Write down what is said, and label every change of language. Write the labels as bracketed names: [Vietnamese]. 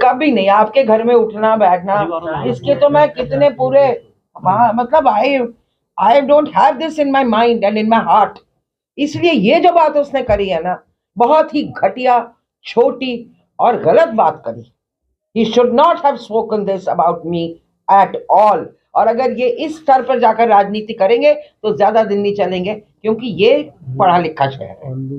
[Hindi] कभी नहीं। आपके घर में उठना बैठना, इसके तो मैं कितने पूरे मतलब [English] I don't have this in my mind and in my heart. [Hindi] इसलिए ये जो बात उसने करी है ना, बहुत ही घटिया, छोटी और गलत बात करी। [English] He should not have spoken this about me at all। [Hindi] और अगर ये इस स्तर पर जाकर राजनीति करेंगे तो ज्यादा दिन नहीं चलेंगे, क्योंकि ये पढ़ा लिखा शहर है।